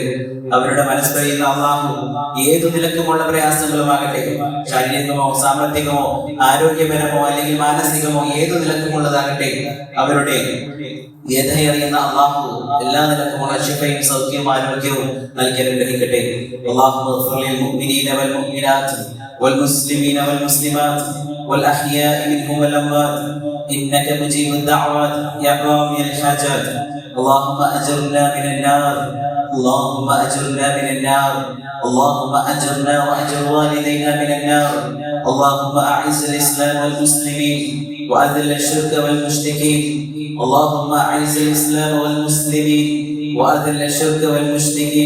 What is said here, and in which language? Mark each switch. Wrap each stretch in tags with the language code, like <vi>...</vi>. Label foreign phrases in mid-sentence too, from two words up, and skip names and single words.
<ml>അവരുടെ മനസ്സറിയുന്ന അല്ലാഹു ഏതു നിലക്കുമുള്ള പ്രയാസങ്ങളുമാകട്ടെ, ശാരീരികമോ സാമ്പത്തികമോ ആരോഗ്യപരമോ അല്ലെങ്കിൽ മാനസികമോ ഏതു നിലക്കുമുള്ളതാകട്ടെ, അവരുടെ യഥയറിയുന്ന അല്ലാഹു എല്ലാ നിലക്കുമുള്ള ശിഫയും സൗഖ്യവും ആരോഗ്യവും നൽകി അനുഗ്രഹിക്കട്ടെ.</ml> <ar>اللهم اغفر المؤمنين والمؤمنات والمسلمين والمسلمات والأحياء منهم والأموات إنك مجيب الدعوات يا قاضي الحاجات. اللهم أجرنا من النار، اللهم أجرنا من النار، اللهم أجرنا وأجر والدينا من النار. اللهم أعز الإسلام والمسلمين وأذل الشرك والمشركين. اللهم أعز الإسلام والمسلمين وأذل الشرك والمشركين.</ar>